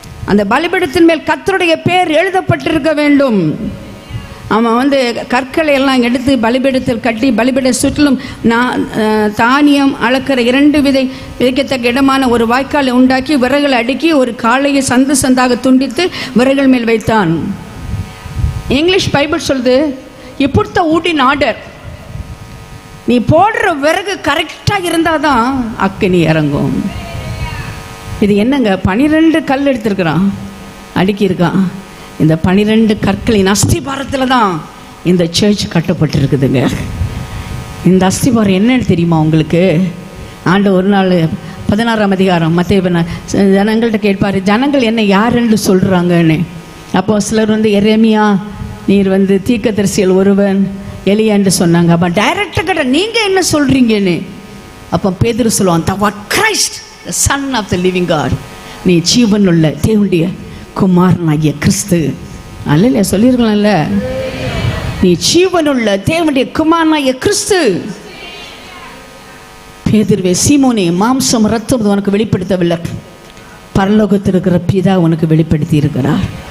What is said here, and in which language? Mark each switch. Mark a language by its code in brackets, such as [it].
[ta] அந்த பலிபீடத்தின் மேல் கர்த்தருடைய பேர் எழுதப்பட்டிருக்க வேண்டும். அவன் கற்களை எல்லாம் எடுத்து பலிபீடத்தில் கட்டி பலிபீட சுற்றிலும் தானியம் அளக்கிற 2 விதைக்கத்தக்க இடமான ஒரு வாய்க்காலை உண்டாக்கி விறகுகளை அடுக்கி ஒரு காளையை சந்து சந்தாக துண்டித்து விறகுகள் மேல் வைத்தான். இங்கிலீஷ் பைபிள் சொல்லுது, [en] you put the wood in order. [ta] நீ போடுற விறகு கரெக்டாக இருந்தால் தான் அக்கினி இறங்கும். இது என்னங்க, 12 கல் எடுத்திருக்கிறான், அடுக்கியிருக்கான். இந்த 12 கற்களின் அஸ்திபாரத்தில் தான் இந்த சர்ச் கட்டப்பட்டிருக்குதுங்க. இந்த அஸ்திபாரம் என்னன்னு தெரியுமா உங்களுக்கு? ஆண்டவர் ஒரு நாள் 16ஆம் அதிகாரம் மத்தேயு ஜனங்கள்கிட்ட கேட்பார், ஜனங்கள் என்ன யாருன்னு சொல்கிறாங்கன்னு. அப்போ சிலர் எரேமியா, நீர் தீர்க்கதரிசியில் ஒருவன், எலியான்னு சொன்னாங்க. அப்போ டைரக்டாக கேட்ட, நீங்கள் என்ன சொல்கிறீங்கன்னு. அப்போ பேதுரு சொல்லுவான், [en] thou art Christ, the son of the living God. [ta] நீ ஜீவனுள்ள தேவனுடைய குமாரனாகிய கிறிஸ்து. அல்ல சொல்லியிருக்கலாம்ல, நீ ஜீவனுள்ள தேவனுடைய குமாரனாகிய கிறிஸ்து. பேதுருவே, சீமோனே, மாம்சம் ரத்தம் உனக்கு வெளிப்படுத்தவில்லை, பரலோகத்தில் இருக்கிற பிதா உனக்கு வெளிப்படுத்தி இருக்கிறார்.